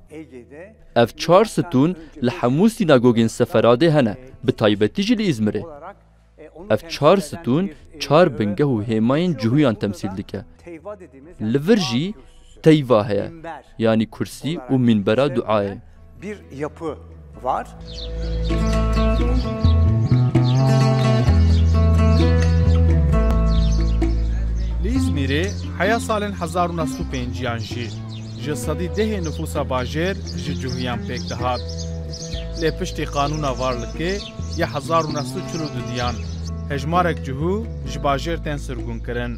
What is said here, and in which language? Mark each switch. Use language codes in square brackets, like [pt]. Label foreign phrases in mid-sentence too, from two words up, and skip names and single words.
[ku] Ev çar stûn li hemû sînagogên Seferadê hene, bi taybetî jî li İzmirê. Ev çar stûn çar bingeh û hêmayên Cihuyan temsîl dike. Li vir jî teyva heye, yani kursî û minbera duayê. [tr] Bir yapı var. [ku] Li İzmîrê heya salên 1905 jî ji sedî dehê nüfusa bajêr ji Cihuyan pêk dihat. Lê piştî qanûna varlikê ya 1942 diyan hejmarek cihû ji bajêr tên sirgûnkirin.